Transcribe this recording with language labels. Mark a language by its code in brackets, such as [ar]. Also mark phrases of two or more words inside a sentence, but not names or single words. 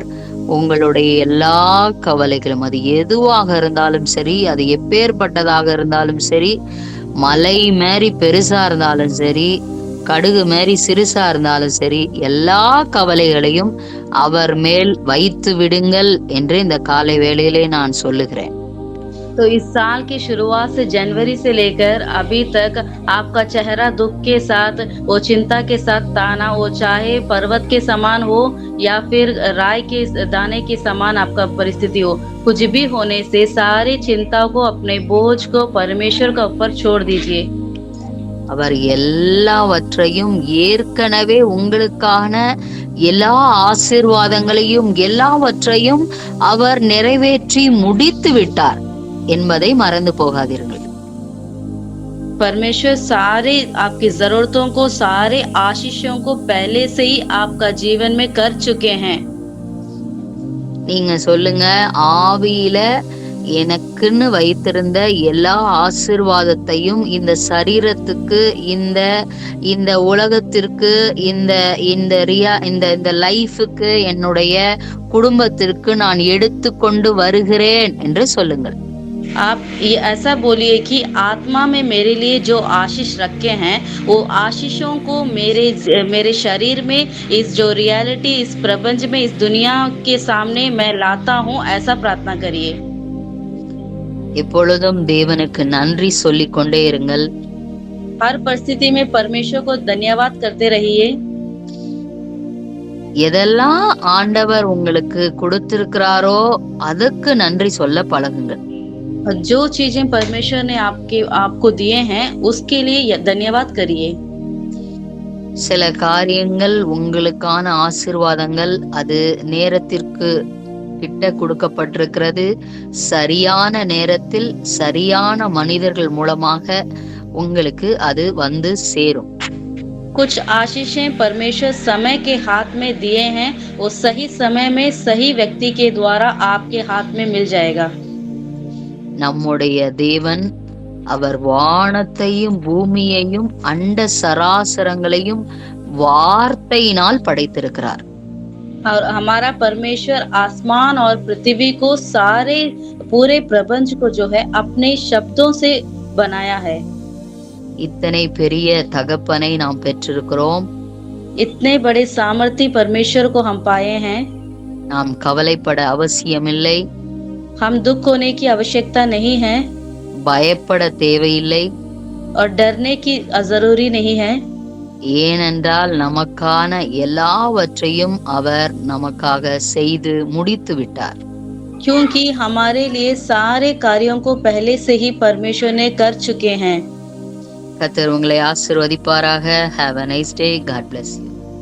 [ta] உங்களுடைய எல்லா கவலைகளும், அது எதுவாக இருந்தாலும் சரி, அது எப்பேற்பட்டதாக இருந்தாலும் சரி, மலை மாரி பெருசா இருந்தாலும் சரி, கடுகு மாரி சிறுசா இருந்தாலும் சரி, எல்லா கவலைகளையும் அவர் மேல் வைத்து விடுங்கள் என்று இந்த காலை வேளையிலே நான் சொல்லுகிறேன். [hi] तो इस साल की शुरुआत से जनवरी से लेकर अभी तक आपका चेहरा दुख के साथ, वो चिंता के साथ ताना, वो चाहे पर्वत के समान हो या फिर राई के दाने के समान आपका परिस्थिति हो, कुछ भी होने से सारी चिंता को, अपने बोझ को परमेश्वर के ऊपर छोड़ दीजिए। [ta] அவர் எல்லாவற்றையும் ஏற்கனவே உங்களுக்கான எல்லா ஆசீர்வாதங்களையும் எல்லாவற்றையும் அவர் நிறைவேற்றி முடித்து விட்டார் என்பதை மறந்து போகாதீர்கள். [hi] परमेश्वर सारे आपकी जरूरतों को, सारे आशीषों को पहले से ही आपका जीवन में कर चुके हैं। [ta] நீங்க சொல்லுங்க, ஆவியில எனக்குன்னு வைத்திருந்த எல்லா ஆசீர்வாதத்தையும் இந்த சரீரத்துக்கு, இந்த இந்த உலகத்திற்கு, இந்த இந்த இந்த லைஃபுக்கு, என்னுடைய குடும்பத்திற்கு நான் எடுத்து கொண்டு வருகிறேன் என்று சொல்லுங்கள். [hi] आप ये ऐसा बोलिए कि आत्मा में मेरे लिए जो आशीष रखे हैं, वो आशीषों को मेरे शरीर में, इस जो रियलिटी, इस प्रपंच में, इस दुनिया के सामने मैं लाता हूँ, ऐसा प्रार्थना करिए। [ta] எப்பொழுதும் தேவனுக்கு நன்றி சொல்லிக் கொண்டே இருங்கள். [hi] हर परिस्थिति में परमेश्वर को धन्यवाद करते रहिए। [ta] எதெல்லாம் ஆண்டவர் உங்களுக்கு கொடுத்திருக்கிறாரோ அதுக்கு நன்றி சொல்ல பழகுங்கள். [hi] जो चीजें परमेश्वर ने आपको दिए हैं, उसके लिए धन्यवाद करिए। [ta] சில காரியங்கள், உங்களுக்கான ஆசீர்வாதங்கள், அது நேரத்திற்கு கிட்ட கொடுக்கப்பட்டிருக்கிறது. சரியான நேரத்தில் சரியான மனிதர்கள் மூலமாக உங்களுக்கு அது வந்து சேரும். [hi] कुछ आशीषें परमेश्वर समय के हाथ में दिए हैं, वो सही समय में सही व्यक्ति के द्वारा आपके हाथ में मिल जाएगा। [ta] நம்முடைய தேவன், அவர் வானத்தையும் பூமியையும் அண்ட சராசரங்களையும் வார்த்தையினால் படைத்திருக்கிறார். [hi] और हमारा परमेश्वर आसमान और पृथ्वी को, सारे पूरे प्रपंच को जो है अपने शब्दों से बनाया है। [ta] இத்தனை பெரிய தகப்பனை நாம் பெற்றிருக்கிறோம். [hi] इतने बड़े सामर्थी परमेश्वर को हम पाए हैं। [ta] நாம் கவலைப்பட அவசியமில்லை. [hi] हम दुख होने की आवश्यकता नहीं है, [ta] பயப்பட தேவையில்லை. [hi] और डरने की जरूरी नहीं है। [ta] ஏனென்றால் நமக்கான எல்லாவற்றையும் அவர் நமக்காக செய்து முடித்து விட்டார். [hi] क्योंकि हमारे लिए सारे कार्यों को पहले से ही परमेश्वर ने कर चुके हैं। [ta] கர்த்தர் உங்களை ஆசீர்வதிப்பாராக. [en] Have a nice day. God bless you.